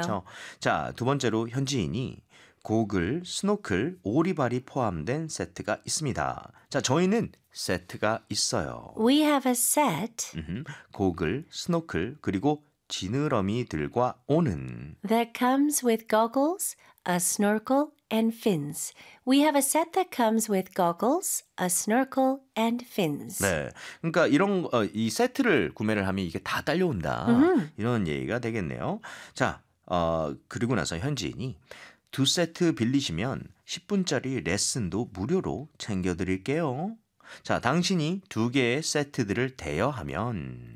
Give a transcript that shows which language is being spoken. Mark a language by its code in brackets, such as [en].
[ko] 그쵸? 자, 두 번째로 현지인이 고글, 스노클, 오리발이 포함된 세트가 있습니다. 자, 저희는 세트가 있어요. [en] We have a set. [ko] 고글, 스노클, 그리고 지느러미 들과 오는 [en] That comes with goggles, a snorkel, and fins. We have a set that comes with goggles, a snorkel, and fins. [ko] 네, 그러니까 이런 이 세트를 구매를 하면 이게 다 딸려온다. 이런 얘기가 되겠네요. 자, 그리고 나서 현지인이 두 세트 빌리시면 10분짜리 레슨도 무료로 챙겨드릴게요. 자, 당신이 두 개의 세트들을 대여하면